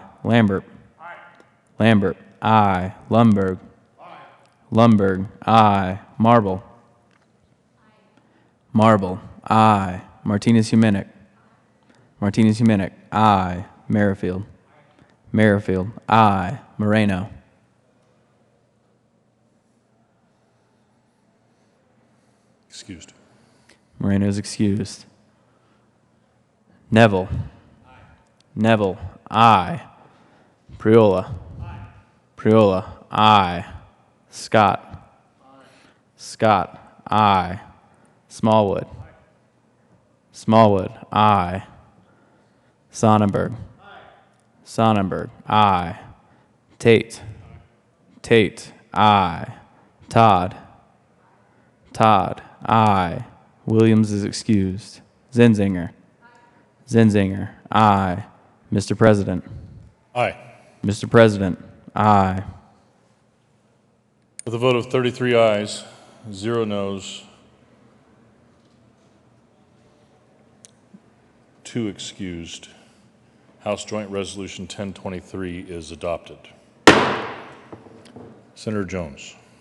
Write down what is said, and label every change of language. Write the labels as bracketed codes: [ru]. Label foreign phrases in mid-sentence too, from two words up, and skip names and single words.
[en] Lambert, aye. Lumberg, aye. Marble, aye. Martinez-Humenick, aye. Merrifield, aye. Moreno, Excused. Moreno is excused. Neville, aye. Priola, aye. Scott, aye. Smallwood, aye. Sonnenberg, aye. Tate, aye. Todd, aye. Williams is excused. Zenzinger, aye. Mr. President, Aye. Aye. With a vote of 33 ayes, 0 noes, 2 excused, House Joint Resolution 1023 is adopted. Senator Jones.